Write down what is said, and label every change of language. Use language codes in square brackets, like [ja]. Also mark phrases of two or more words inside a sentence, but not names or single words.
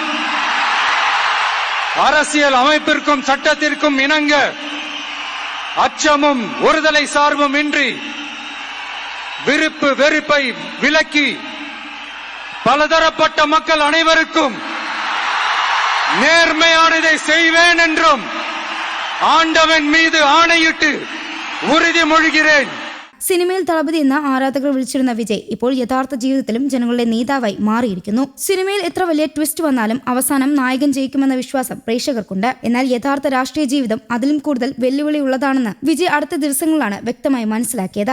[ta] அரசியல் அமைப்பிற்கும் சட்டத்திற்கும் இணங்க அச்சமும் ஒருதலை சார்பும் இன்றி விருப்பு வெறுப்பை விலக்கி பலதரப்பட்ட மக்கள் அனைவருக்கும் நேர்மையானதை செய்வேன் என்றும் ஆண்டவன் மீது ஆணையிட்டு உறுதிமொழிகிறேன். [ml] സിനിമയിൽ തളപതി എന്ന ആരാധകർ വിളിച്ചിരുന്ന വിജയ് ഇപ്പോൾ യഥാർത്ഥ ജീവിതത്തിലും ജനങ്ങളുടെ നേതാവായി മാറിയിരിക്കുന്നു. സിനിമയിൽ എത്ര വലിയ ട്വിസ്റ്റ് വന്നാലും അവസാനം നായകൻ ജയിക്കുമെന്ന വിശ്വാസം പ്രേക്ഷകർക്കുണ്ട്. എന്നാൽ യഥാർത്ഥ രാഷ്ട്രീയ ജീവിതം അതിലും കൂടുതൽ വെല്ലുവിളി ഉള്ളതാണെന്ന് വിജയ് അടുത്ത ദിവസങ്ങളിലാണ് വ്യക്തമായി മനസ്സിലാക്കിയത്.